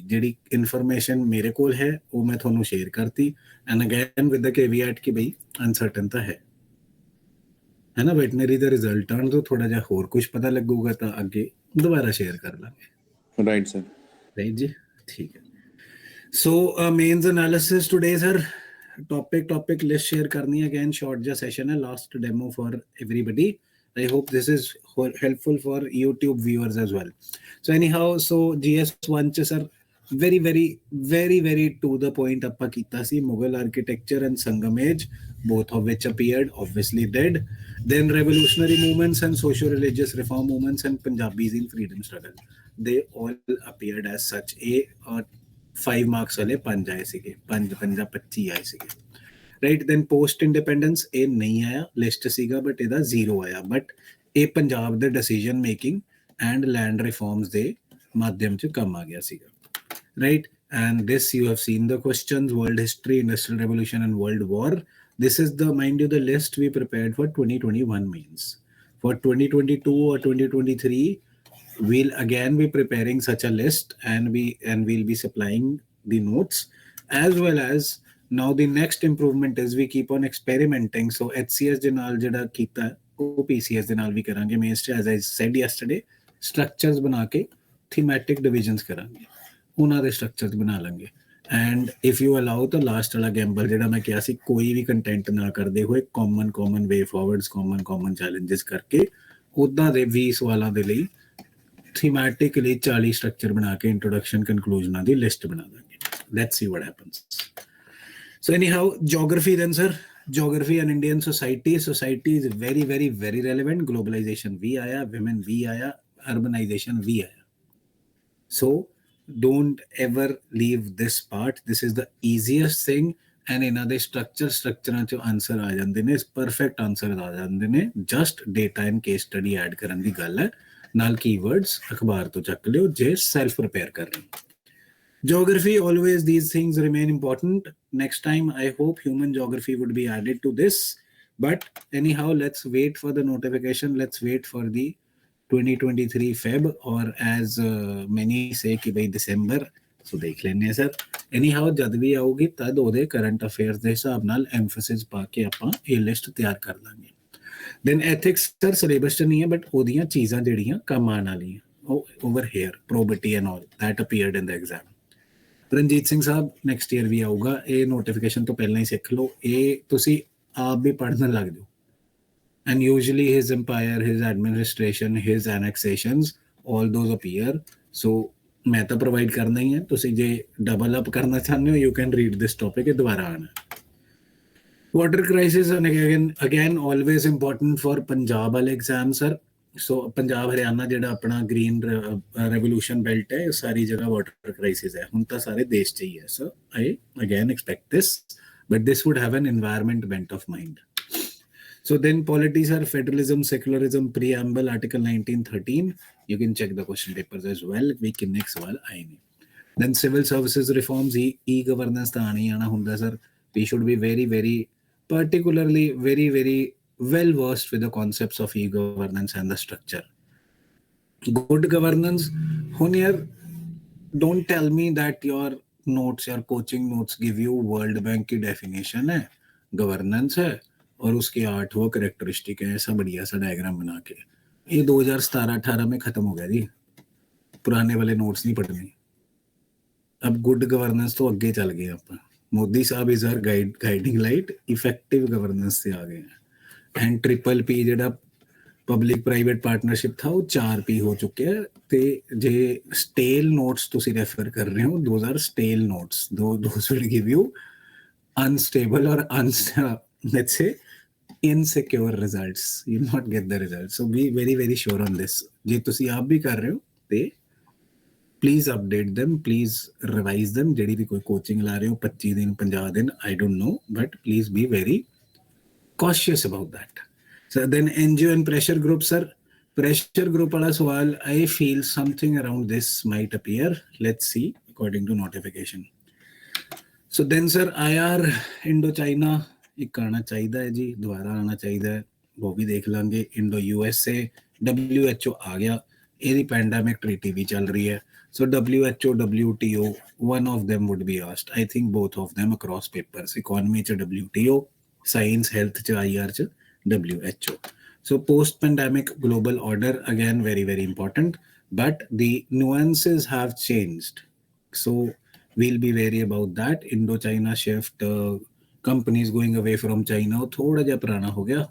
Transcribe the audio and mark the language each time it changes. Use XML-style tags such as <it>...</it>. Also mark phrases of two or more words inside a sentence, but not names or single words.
<pa>ਜਿਹੜੀ ਇਨਫੋਰਮੇਸ਼ਨ ਮੇਰੇ ਕੋਲ ਹੈ ਉਹ ਮੈਂ ਤੁਹਾਨੂੰ ਸ਼ੇਅਰ ਕਰਤੀ,</pa> <en>and again with the caveat</en> <pa>ਕਿ ਬਈ ਅਨਸਰਟਨ ਤਾਂ ਹੈ ਨਾ। ਵੈਟਨਰੀ ਦਾ ਰਿਜ਼ਲਟ ਆਉਣ ਤੋਂ ਥੋੜਾ ਜਿਹਾ ਹੋਰ ਕੁਝ ਪਤਾ ਲੱਗੂਗਾ ਤਾਂ ਅੱਗੇ ਦੁਬਾਰਾ ਸ਼ੇਅਰ ਕਰ ਲਾਂਗੇ।</pa> <en>right sir, ਰਾਈਟ</en> <pa>ਜੀ, ਠੀਕ ਹੈ।</pa> <en>so mains analysis today sir, topic list share</en> <pa>ਕਰਨੀ ਹੈ।</pa> <en>Again short ja session hai, last demo for everybody. I hope this is helpful for YouTube viewers as well. So anyhow, so GS1 ਚ sir very to the point</en> <pa>ਆਪਾਂ ਕੀਤਾ ਸੀ</pa> <en>Mughal architecture and Sangam age, both of which appeared, obviously did. Then revolutionary movements and socio-religious reform movements and Punjabis in freedom struggle, they all appeared as such.</en> <pa>A 5 marks ਵਾਲੇ 5 ਆਏ ਸੀਗੇ, 5 25 ਆਏ ਸੀਗੇ, ਰਾਈਟ?</pa> <en>then post independence</en> <pa>ਇਹ ਨਹੀਂ ਆਇਆ, ਲਿਸਟ ਸੀਗਾ ਬਟ ਇਹਦਾ 0 ਆਇਆ। ਬਟ ਇਹ ਪੰਜਾਬ ਦੇ</pa> <en>decision making and land reforms</en> <pa>ਦੇ ਮਾਧਿਅਮ ਚ ਕੰਮ ਆ ਗਿਆ ਸੀਗਾ, ਰਾਈਟ?</pa> <en>and this you have seen the questions, world history, industrial revolution and world war. This is the, mind you, the list we prepared for 2021 means. For 2022 or 2023, we'll again be preparing such a list, and we'll be supplying the notes, as well as now the next improvement is we keep on experimenting.</en> <pa>So HCS ਦੇ ਨਾਲ ਜਿਹੜਾ ਕੀਤਾ ਉਹ PCS ਦੇ ਨਾਲ ਵੀ ਕਰਾਂਗੇ। ਮੇਨਸ</pa> <en>as I said yesterday,</en> <pa>structures ਬਣਾ ਕੇ</pa> <en>thematic divisions</en> <pa>ਕਰਾਂਗੇ, ਉਹਨਾਂ ਦੇ structures ਬਣਾ ਲਾਂਗੇ।</pa> <en>and if you allow</en> <pa>ਤਾਂ ਲਾਸਟ ਵਾਲਾ ਗੈਂਬਲ ਜਿਹੜਾ ਮੈਂ ਕਿਹਾ ਸੀ, ਕੋਈ ਵੀ ਕੰਟੈਂਟ ਨਾ ਕਰਦੇ ਹੋਏ</pa> <en>common way forwards, common challenges</en> <pa>ਕਰਕੇ ਉੱਦਾਂ ਦੇ 20 ਸਵਾਲਾਂ ਦੇ ਲਈ ਥੀਮੈਟਿਕਲੀ 40 ਸਟਰਕਚਰ ਬਣਾ ਕੇ</pa> <en>introduction conclusions</en> <pa>ਦੀ ਲਿਸਟ ਬਣਾ ਦਾਂਗੇ।</pa> <en>let's see what happens. so anyhow, geography then sir, geography and Indian society is very relevant.</en> <pa>ਗਲੋਬਲਾਈਜੇਸ਼ਨ ਵੀ ਆਇਆ, ਵਿਮਨ ਵੀ ਆਇਆ, ਅਰਬਨਾਈਜੇਸ਼ਨ ਵੀ ਆਇਆ।</pa> <en>ਸੋ don't ever leave this part. This is the easiest thing, and</en> <pa>ਇਹਨਾਂ ਦੇ ਸਟਰਕਚਰਾਂ ਚ ਆਨਸਰ ਆ ਜਾਂਦੇ ਨੇ,</pa> <en>perfect answer</en> <pa>ਆ ਜਾਂਦੇ ਨੇ।</pa> <en>just data and case study add</en> <pa>ਕਰਨ ਦੀ ਗੱਲ ਹੈ, ਨਾਲ ਕੀਵਰਡਸ ਅਖਬਾਰ ਤੋਂ ਚੱਕ ਲਿਓ ਜੇ</pa> <en>self prepare</en> <pa>ਕਰ ਰਹੇ ਹੋ।</pa> <en>Geography, always these things remain important. Next time I hope human geography would be added to this, but anyhow, let's wait for the notification. Let's wait for the 2023 Feb, or as many say</en> <hi>कि भाई</hi> <en>December, so</en> <hi>देख लेने सर।</hi> <pa>Anyhow, ਜਦ ਭੀ ਆਓਗੀ ਤਦ ਉਹਦੇ</pa> <en>current affairs</en> <pa>ਦੇ ਹਿਸਾਬ ਨਾਲ emphasis ਪਾ ਕੇ ਆਪਾਂ ਇਹ ਲਿਸਟ ਤਿਆਰ ਕਰ ਲਾਂਗੇ।</pa> <en>Then ethics sir syllabus</en> <pa>ਚ ਨਹੀਂ ਹੈ,</pa> <en>but</en> <pa>ਉਹਦੀਆਂ ਚੀਜ਼ਾਂ ਜਿਹੜੀਆਂ ਕੰਮ ਆਉਣ ਵਾਲੀਆਂ, ਉਹ</pa> <en>over here, probity and all that appeared in the exam.</en> <pa>ਰਣਜੀਤ ਸਿੰਘ ਸਾਹਿਬ</pa> <en>next year</en> <pa>ਵੀ ਆਊਗਾ, ਇਹ ਨੋਟੀਫਿਕੇਸ਼ਨ ਤੋਂ ਪਹਿਲਾਂ ਹੀ ਸਿੱਖ ਲਓ, ਇਹ ਤੁਸੀਂ ਆਪ ਵੀ ਪੜ੍ਹਨ ਲੱਗ ਜਾਓ।</pa> <en>And usually his empire, his administration, his annexations, all those appear</en> <pa>ਸੋ ਮੈਂ ਤਾਂ ਪ੍ਰੋਵਾਈਡ ਕਰਨਾ ਹੀ ਹੈ, ਤੁਸੀਂ ਜੇ</pa> <en>double up</en> <pa>ਕਰਨਾ ਚਾਹੁੰਦੇ ਹੋ</pa> <en>you can read this topic,</en> <pa>ਇਹ ਦੁਬਾਰਾ ਆਣਾ।</pa> <en>water crisis again always important for</en> <pa>ਪੰਜਾਬ ਵਾਲੇ</pa> <en>exam sir.</en> <pa>ਸੋ ਪੰਜਾਬ ਹਰਿਆਣਾ ਜਿਹੜਾ ਆਪਣਾ</pa> <en>green revolution belt</en> <pa>ਹੈ, ਸਾਰੀ ਜਗ੍ਹਾ</pa> <en>water crisis</en> <pa>ਹੈ, ਹੁਣ ਤਾਂ ਸਾਰੇ ਦੇਸ਼ 'ਚ ਹੀ ਹੈ।</pa> <en>so I again expect this, but this would have an environment bent of mind. So then polities are federalism, secularism, preamble, article 1913. You can check the question papers as well. We can next</en> <hi>सवाल आए नहीं.</hi> <en>Then civil services reforms, e-governance</en> <pa>ਤਾਂ ਆਣੀ ਆਣਾ ਹੁੰਦਾ</pa> <en>sir. We should be very particularly very well versed with the concepts of e-governance and the structure. Good governance,</en> <pa>ਹੁਣ ਯਾਰ</pa> <en>don't tell me that your notes, your coaching notes give you World Bank</en> <hi>की definition है, governance है और उसके 8 वो करेक्टरिस्टिक है, ऐसा बढ़िया सा डायग्राम बना के। ये 2017-18 में खत्म हो गया जी, पुराने वाले नोट्स नहीं पढ़ने। अब</hi> <en>good governance</en> <hi>तो अगे चल गए आप, मोदी साहब</hi> <en>is our guiding light, effective governance</en> <hi>से आ गए हैं।</hi> <en>and triple P</en> <hi>जो</hi> <en>public private partnership</en> <hi>था वो 4P हो चुके हैं।</hi> <pa>ਤੇ ਜੇ ਸਟੇਲ ਨੋਟਸ ਤੁਸੀ ਰੈਫਰ ਕਰ ਰਹੇ ਹੋ,</pa> <en>those are stale notes, those will give you unstable और let's say insecure results, you will not get the results. So be very sure on this.</en> <pa>ਜੇ ਤੁਸੀਂ ਆਪ ਵੀ ਕਰ ਰਹੇ ਹੋ ਤੇ</pa> <en>please update them, please revise them।</en> <pa>ਜਿਹੜੀ ਵੀ ਕੋਈ ਕੋਚਿੰਗ ਲਾ ਰਹੇ ਹੋ 25 ਦਿਨ 50 ਦਿਨ,</pa> <en>I don't know, but please be very cautious about that. So then NGO and pressure group sir, pressure group</en> <hi>वाला सवाल</hi> <en>I feel something around this might appear, let's see according to notification. So then sir IR</en> <pa>Indo-China ਇੱਕ ਆਣਾ ਚਾਹੀਦਾ ਹੈ ਜੀ, ਦੁਬਾਰਾ ਆਣਾ ਚਾਹੀਦਾ ਹੈ, ਉਹ ਵੀ ਦੇਖ ਲਾਂਗੇ। ਇੰਡੋ USA, WHO ਆ ਗਿਆ, ਇਹਦੀ</pa> <en>pandemic treaty</en> <pa>ਵੀ ਚੱਲ ਰਹੀ ਹੈ।</pa> <en>ਸੋ WHO, WTO, one of them would be asked, I think both of them across papers, economy ਚ WTO, science health ਚ IR ਚ WHO. So post pandemic global order again very important, but the nuances have changed, so we'll be wary about that. Indo-China shift, companies going away from China,</en> <hi>वो थोड़ा जा पुराना हो गया।</hi>